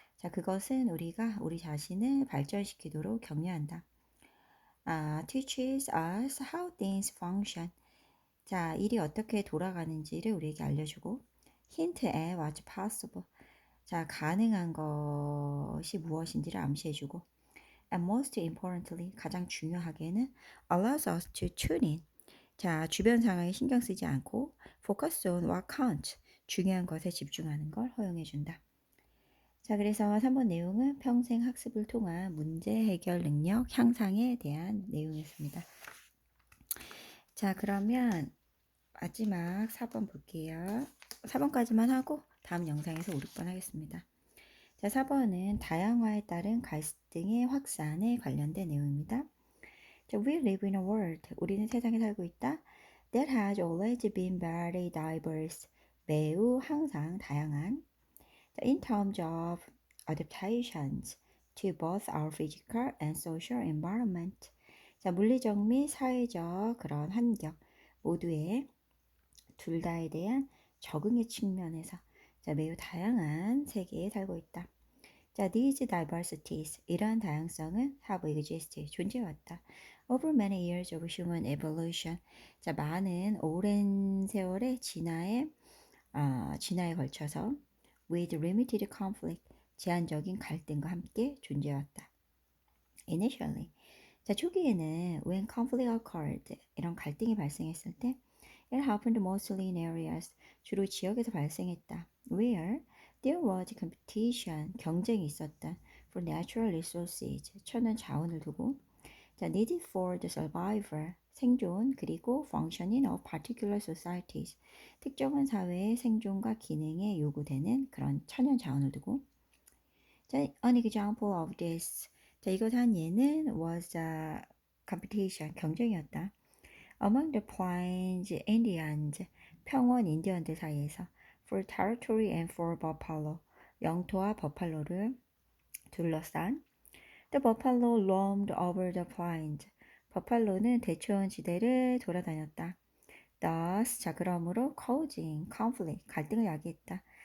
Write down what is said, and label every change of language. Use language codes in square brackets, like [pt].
[ko] 자, 그것은 우리가 우리 자신을 발전시키도록 격려한다. [en] Teaches us how things function. [ko] 자, 일이 어떻게 돌아가는지를 우리에게 알려주고 [en] hint at what's possible. [ko] 자, 가능한 것이 무엇인지를 암시해주고 [en] and most importantly, [ko] 가장 중요하게는 [en] allows us to tune in. [ko] 자, 주변 상황에 신경 쓰지 않고 [en] focus on what counts. [ko] 중요한 것에 집중하는 걸 허용해준다. 자, 그래서 3번 내용은 평생 학습을 통한 문제 해결 능력 향상에 대한 내용이었습니다. 자, 그러면 마지막 4번 볼게요. 4번까지만 하고 다음 영상에서 5, 6번 하겠습니다. 자, 4번은 다양화에 따른 갈등의 확산에 관련된 내용입니다. [en] 자, we live in a world. [ko] 우리는 세상에 살고 있다. [en] That has always been very diverse. [ko] 매우 항상 다양한. [en] 자, in terms of adaptations to both our physical and social environment. [ko] 자, 물리적 및 사회적 그런 환경 모두의 둘 다에 대한 적응의 측면에서 자, 매우 다양한 세계에 살고 있다. 자, [en] these diversities, [ko] 이러한 다양성은 [en] have existed, [ko] 존재해왔다. [en] Over many years of human evolution, 자, [ko] 많은 오랜 세월의 진화에 걸쳐서 [en] with limited conflict, [ko] 제한적인 갈등과 함께 존재해왔다. [en] Initially, 자, [ko] 초기에는 [en] when conflict occurred, [ko] 이런 갈등이 발생했을 때 [en] It happened mostly in areas, [ko] 주로 지역에서 발생했다. [en] Where there was competition, [ko] 경쟁이 있었다. [en] For natural resources, [ko] 천연 자원을 두고. 자, [en] needed for the survival, [ko] 생존, 그리고 [en] functioning of particular societies, [ko] 특정한 사회의 생존과 기능에 요구되는 그런 천연 자원을 두고. [en] 자, an example of this. 자, [ko] 이것 한 예는 [en] was a competition, [ko] 경쟁이었다. [en] Among the Plains Indians, [ko] 평원 인디언들 사이에서 [en] for territory and for buffalo, [ko] 영토와 버팔로를 둘러싼 [en] The buffalo roamed over the plains. [ko] 버팔로는 대초원 지대를 돌아다녔다. [en] Thus, [ko] 자 그러므로 [en] causing conflict, [ko] 갈등을 야기했다.